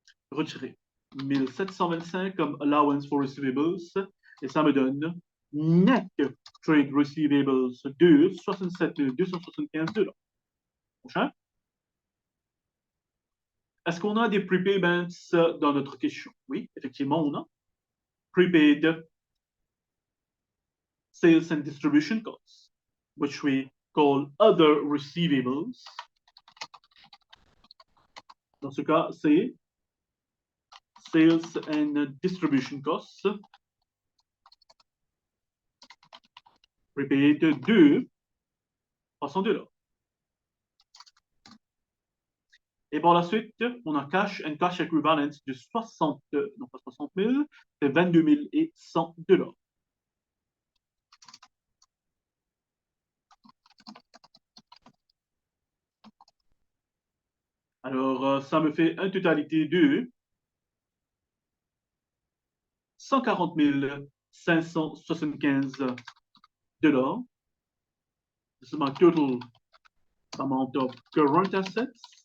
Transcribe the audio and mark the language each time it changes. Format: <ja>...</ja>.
<fr>Retirer 1725 comme allowance for receivables et ça me donne net trade receivables de $67,275. Prochain. Est-ce qu'on a des prepayments dans notre question? Oui, effectivement, on a.</fr> <en>Prepaid sales and distribution costs, which we call other receivables.</en> <fr>Dans ce cas, c'est sales and distribution costs. Prepaid de $300. Et par la suite, on a cash and cash equivalents de 60, non pas 60 000, c'est $22,100. Alors, ça me fait une totalité de $140,575.</fr> <en>This is my total amount of current assets.</en>